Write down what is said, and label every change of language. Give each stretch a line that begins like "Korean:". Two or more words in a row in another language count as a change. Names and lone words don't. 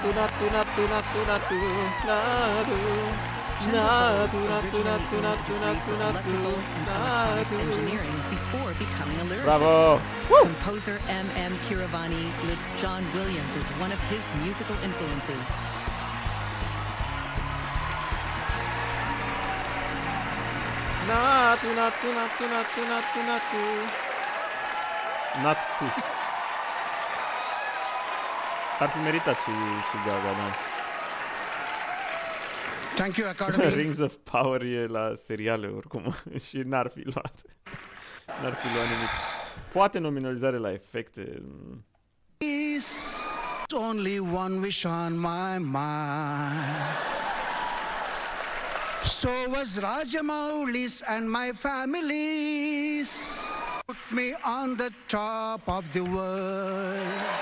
English: Engineering before becoming a lyricist. Bravo! Composer M.M. Keeravani lists John Williams as one of his musical influences. Natu.
Romanian: Ar fi meritat și Gaga, da.
English: Thank you, Academy.
Romanian: Rings of Power e la seriale oricum și n-ar fi luat nimic. Poate nominalizare la efecte.
English: Only one wish on my mind. So was Rajamouli's and my family's. Put me on the top of the world.